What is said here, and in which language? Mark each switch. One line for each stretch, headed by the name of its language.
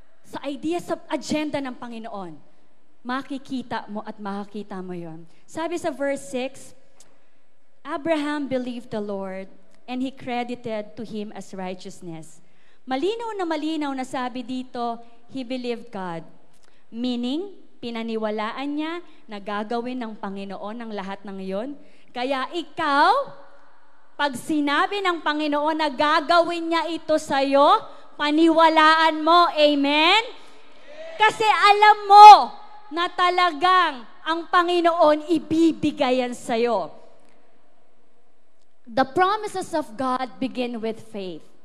Filipino: Sa idea, sa agenda ng Panginoon, makikita mo at makakita mo yun. Sabi sa
English: verse 6, Abraham believed the Lord and he credited to him as righteousness.
Filipino: Malinaw na sabi dito,
English: he believed God.
Filipino: Meaning, pinaniwalaan niya na gagawin ng Panginoon ang lahat ng iyon. Kaya ikaw, Pag sinabi ng Panginoon na gagawin niya ito sa'yo, paniwalaan mo. Amen? Kasi alam mo na talagang ang Panginoon ibibigay yan sa'yo.
English: The promises of God begin with faith.